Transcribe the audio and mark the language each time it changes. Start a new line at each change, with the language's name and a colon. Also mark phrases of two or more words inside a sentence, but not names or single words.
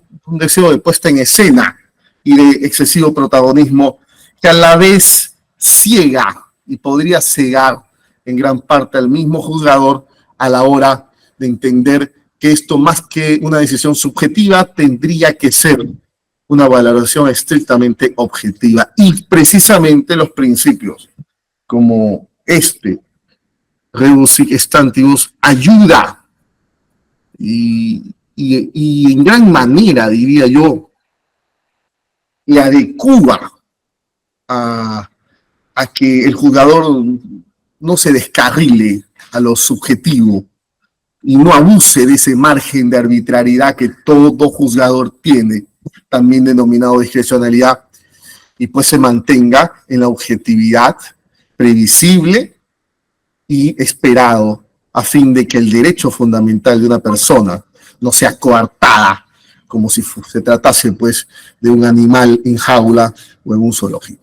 Spanish: Un deseo de puesta en escena y de excesivo protagonismo que a la vez ciega y podría cegar en gran parte al mismo juzgador a la hora de entender que esto, más que una decisión subjetiva, tendría que ser una valoración estrictamente objetiva. Y precisamente los principios como
Latin: rebus sic stantibus,
Spanish: ayuda y en gran manera, diría yo, le adecua a que el juzgador no se descarrile a lo subjetivo y no abuse de ese margen de arbitrariedad que todo juzgador tiene, también denominado discrecionalidad, y pues se mantenga en la objetividad previsible y esperado, a fin de que el derecho fundamental de una persona no sea coartada, como si se tratase pues de un animal en jaula o en un zoológico.